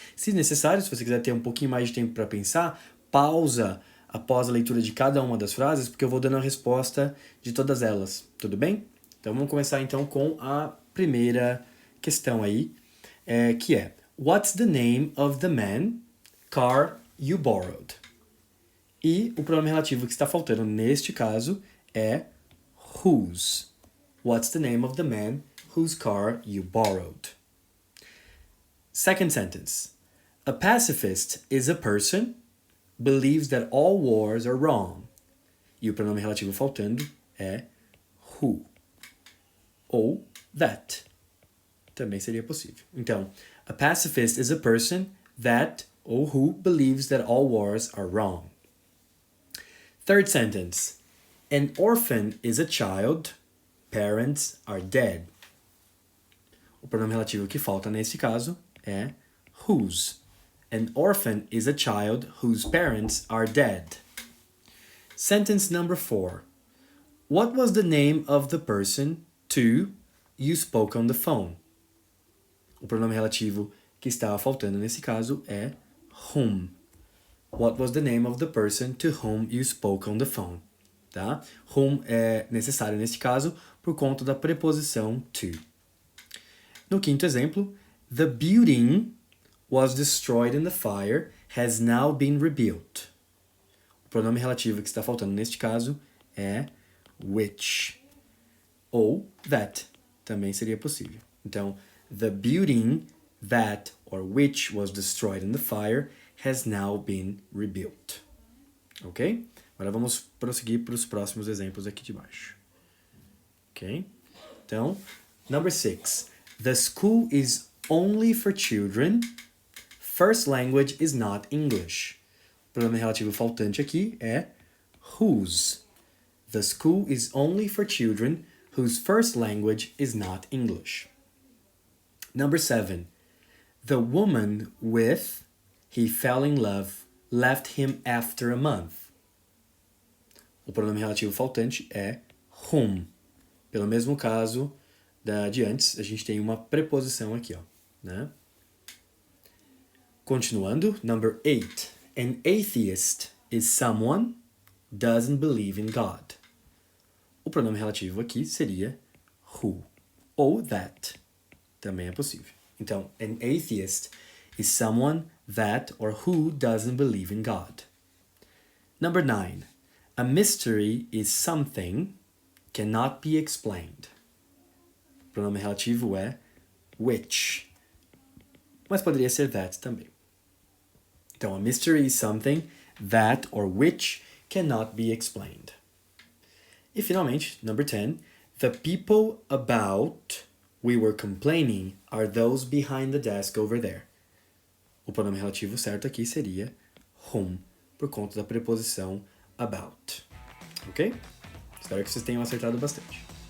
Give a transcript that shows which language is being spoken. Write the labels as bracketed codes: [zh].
[pt] Se necessário, se você quiser ter um pouquinho mais de tempo para pensar, pausa após a leitura de cada uma das frases, porque eu vou dando a resposta de todas elas, tudo bem? Então vamos começar então com a primeira questão aí, que é: [en] What's the name of the man, car you borrowed? [pt] E o pronome relativo que está faltando neste caso é whose. [en] What's the name of the man whose car you borrowed? Second sentence. A pacifist is a person believes that all wars are wrong. [pt] E o pronome relativo faltando é who. Ou that. Também seria possível. Então, [en] a pacifist is a person that or who believes that all wars are wrong. Third sentence. An orphan is a child, parents are dead. [pt] O pronome relativo que falta nesse caso é whose. [en] An orphan is a child whose parents are dead. Sentence number 4. What was the name of the person to you spoke on the phone? [pt] O pronome relativo que estava faltando nesse caso é whom. [en] What was the name of the person to whom you spoke on the phone? [pt] Tá? Whom é necessário nesse caso por conta da preposição to. No quinto exemplo, [en] the building was destroyed in the fire, has now been rebuilt. [pt] O pronome relativo que está faltando neste caso é which. Ou that, também seria possível. Então, [en] the building that or which was destroyed in the fire has now been rebuilt. Ok? [pt] Agora vamos prosseguir para os próximos exemplos aqui de baixo. Ok? Então, [en] number 6. The school is only for children. First language is not English. [pt] O pronome relativo faltante aqui é whose. [en] The school is only for children whose first language is not English. Number 7. The woman with he fell in love left him after a month. [pt] O pronome relativo faltante é whom. Pelo mesmo caso de antes, a gente tem uma preposição aqui, ó, né? Continuando, [en] number 8. An atheist is someone doesn't believe in God. [pt] O pronome relativo aqui seria who ou that. Também é possível. Então, [en] an atheist is someone that or who doesn't believe in God. Number 9. A mystery is something cannot be explained. [pt] O pronome relativo é which, mas poderia ser that também. Então, [en] a mystery is something that or which cannot be explained. [pt] E finalmente, [en] number 10, the people about we were complaining are those behind the desk over there. [pt] O pronome relativo certo aqui seria whom, por conta da preposição about. Ok? Espero que vocês tenham acertado bastante.